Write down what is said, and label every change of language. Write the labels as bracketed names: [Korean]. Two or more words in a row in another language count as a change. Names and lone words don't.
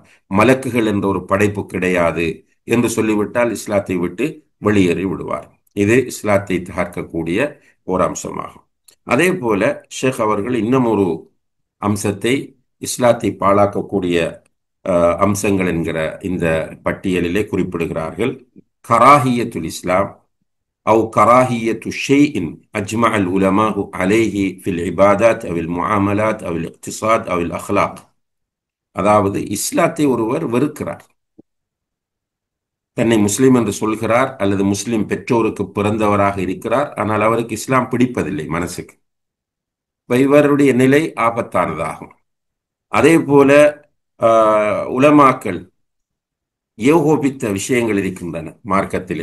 [Tamil] மலக்குகள் என்ற ஒரு படைப்பு கிடையாது என்று சொல்லிவிட்டால் இஸ்லாத்தை விட்டு வெளியேறி விடுவார். இது இஸ்லாத்தை தகர்க்கக்கூடிய ஒரு அம்சமாகும். அதே போல ஷேக் அவர்கள் இன்னும் ஒரு அம்சத்தை, இஸ்லாத்தை பாழாக்கக்கூடிய அம்சங்கள் என்கிற இந்த பட்டியலிலே குறிப்பிடுகிறார்கள். [Arabic] كراهية الإسلام أو كراهية شيء أجمع العلماء عليه في العبادات أو المعاملات أو الاقتصاد أو الأخلاق. [Tamil] அதாவது இஸ்லாத்தை ஒருவர் வெறுக்கிறார், தன்னை முஸ்லிம் என்று சொல்கிறார், அல்லது முஸ்லிம் பெற்றோருக்கு பிறந்தவராக இருக்கிறார், ஆனால் அவருக்கு இஸ்லாம் பிடிப்பதில்லை மனசுக்கு. இவருடைய நிலை ஆபத்தானதாகும். அதே போல உலமாக்கள் ஏகோபித்த விஷயங்கள் இருக்கின்றன மார்க்கத்திலே.